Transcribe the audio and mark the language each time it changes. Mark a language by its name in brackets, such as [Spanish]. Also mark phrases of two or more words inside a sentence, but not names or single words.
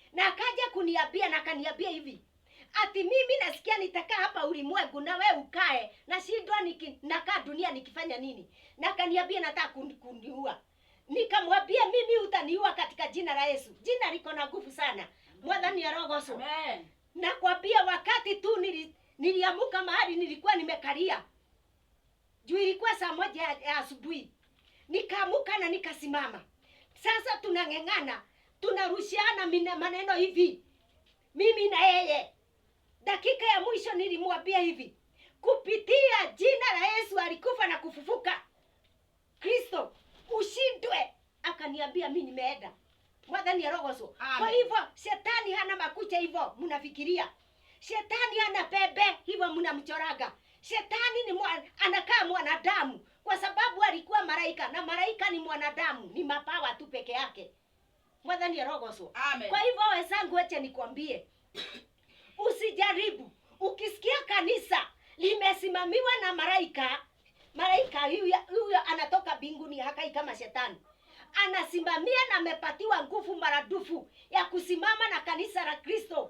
[Swahili] Na akaja kuniambia na kaniambia hivi, ati mimi nasikia nitakaa hapa ulimwengu na wewe ukae, na shindwa nakaa dunia nikifanya nini? Na kaniambia nataka kuniua. Nikamwambia mimi utaniua katika jina la Yesu. Jina liko na nguvu sana. [Kikuyu] Mwathani arogocwo. Amen. [Swahili] Nakwambia wakati tu niliamuka mahali nilikuwa nimekalia. Juu ilikuwa saa 1 ya asubuhi. Nikaamuka na nikasimama. Sasa tunang'eng'ana, tunarushiana maneno hivi. Mimi na yeye. Dakika ya mwisho nilimwambia hivi, kupitia jina la Yesu alikufa na kufufuka, Kristo ushindwe. Akaniambia mimi nimeenda. [Kikuyu] Mwathani arogocwo. [Swahili] Kwa hivyo shetani hana makucha hivyo mnafikiria. Shetani hana pembe hivyo mnamchoraga. Shetani ni anakaa mwanadamu kwa sababu alikuwa malaika, na malaika ni mwanadamu, ni mapawa tu peke yake. [Kikuyu] Mwathani arogocwo. Amen. [Swahili] Kwa hivyo wenzangu, acha nikwambie, usijaribu Ukisikia kanisa limesimamiwa na malaika huyo anatoka mbinguni, hakai kama shetani. Anasimamia na amepatiwa nguvu maradufu ya kusimama na kanisa la Kristo.